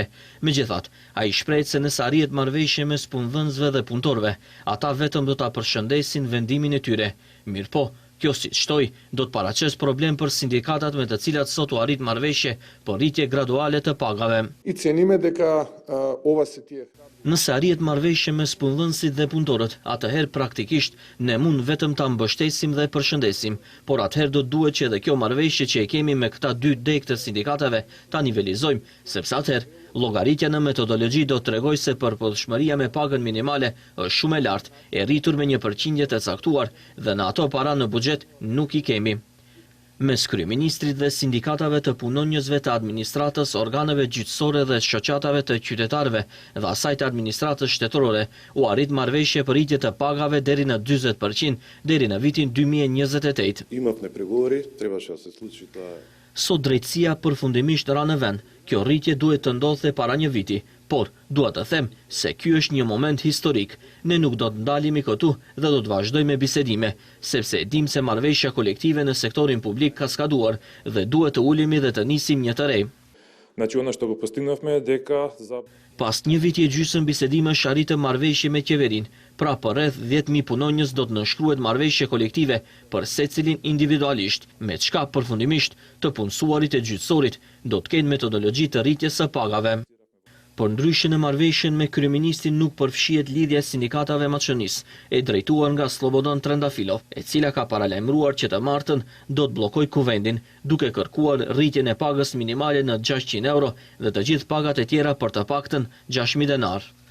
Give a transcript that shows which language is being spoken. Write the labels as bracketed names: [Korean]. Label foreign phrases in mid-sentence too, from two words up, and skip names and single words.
[Albanian] Megjithatë, ai shpreh se nëse arrihet marrëveshje mes punëdhënësve dhe punëtorëve, ata vetëm do ta përshëndesin vendimin e tyre. Mirpo, kjo siç shtoi, do të paraqes problem për sindikatat me të cilat sot u arrit marrëveshje për rritje graduale të pagave. [Macedonian] I cenime дека ова се тие. [Albanian] Nëse arrihet marrëveshje mes punëdhënësit dhe punëtorët, atëherë praktikisht ne mund vetëm ta mbështesim dhe përshëndesim, por atëherë do duhet që edhe kjo marrëveshje që e kemi me këta 2 degë të sindikatave ta nivelizojmë, sepse atëherë llogaritja në metodologji do të tregojë se përputhshmëria me pagën minimale është shumë e lartë, e rritur me një përqindje të caktuar dhe në ato para në buxhet nuk i kemi. Mes kryeministrit dhe sindikatave të punonjësve të administratës, organeve gjyqësore dhe shoqatave të qytetarëve dhe asaj të administratës shtetërore, u arrit marrëveshje për rritje të pagave deri në 40% deri në vitin 2028. [Macedonian] Имавме преговори, требаше да се случи тоа. [Albanian] Sot drejtësia përfundimisht ra në vend. Kjo rritje duhet të ndodhte para një viti, por dua të them se ky është një moment historik. Ne nuk do të ndalemi këtu dhe do të vazhdojmë me bisedime, sepse dim se marrëveshja kolektive në sektorin publik ka skaduar dhe duhet të ulemi dhe të nisim një të re. [Macedonian] Значи она што го постигнавме дека за [Albanian] Pas një viti e gjysmë bisedimesh arritëm marrëveshje me qeverin, pra për rreth 10.000 punonjës do të nënshkruhet marrëveshje kolektive për secilin individualisht, me çka përfundimisht të punësuarit e gjyqësorit do të kenë metodologji të rritjes së pagave. Por ndryshe në marrëveshjen me kryeministin nuk përfshihet lidhja e sindikatave maçonis, e drejtuar nga Slobodan Trendafilov, e cila ka paralajmëruar që të martën do të bllokojë kuvendin, duke kërkuar rritjen e pagës minimale në 600 euro dhe të gjithë pagat e tjera për të paktën 6.000 denar.